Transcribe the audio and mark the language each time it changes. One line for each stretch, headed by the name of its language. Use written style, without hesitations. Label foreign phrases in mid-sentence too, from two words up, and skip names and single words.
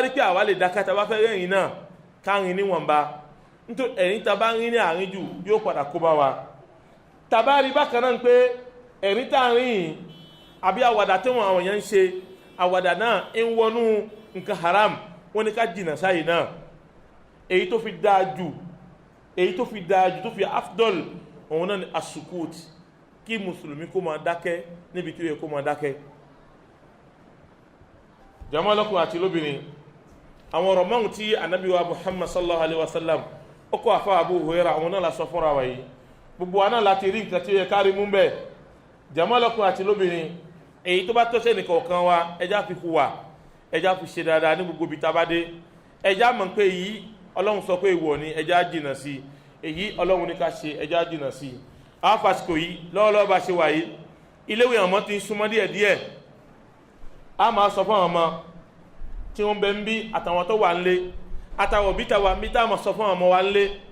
Yoruba: rí pé àwa lè dákẹ́ tàbá fẹ́ rẹ́rìn náà ká rìn níwọ̀nba nítorí ẹ̀rín tàbá rìn ní àárín jù yóò padà kó bá wa tàbá rí bákan náà pé ẹ̀rín tá rìn àbí àwàdà tí wọn àwọn èèyàn ń ṣe àwàdà náà ń wọnú nǹkan haram wọn ní ká jìnà sáyé náà èyí tó fi dáa jù tó fi afdol òun náà ni asukut kí mùsùlùmí kó máa dákẹ́ níbi tí ó yẹ kó máa dákẹ́ jàmá ọlọ́kùnrin àti lóbìnrin àwọn ọ̀rọ̀ márùn tí Ànábì wa Muhammad
Arabic: صلى الله عليه وسلم
Yoruba: ó kọ́ àfá Abu Hurairah àwọn náà la sọ fúnra wa yìí gbogbo wa náà láti rí nǹkan tí ó yẹ kárí mú bẹ́ẹ̀ jàmá ọlọ́kùnrin àti lóbìnrin èyí tó bá tọ́sẹ̀ nìkọ̀ọ̀kan wa ẹjá fi hùwà ẹjá fi ṣe dáadáa ní gbogbo ibi tá bá dé ẹjá mọ̀ pé yìí Ọlọ́run sọ pé ìwọ ni ẹjá jìnà sí èyí Ọlọ́run ní ká ṣe ẹjá jìnà sí àfàsìkò yìí lọ́wọ́lọ́wọ́ bá ṣe wà yìí iléèwé ọmọ ti ń súnmọ́ díẹ̀díẹ̀ a máa sọ fún àwọn ọmọ tí wọ́n bẹ ń bí àtàwọn tó wà nílé àtàwọn òbí tàwa ń bí tá a máa sọ fún àwọn ọmọ wa nílé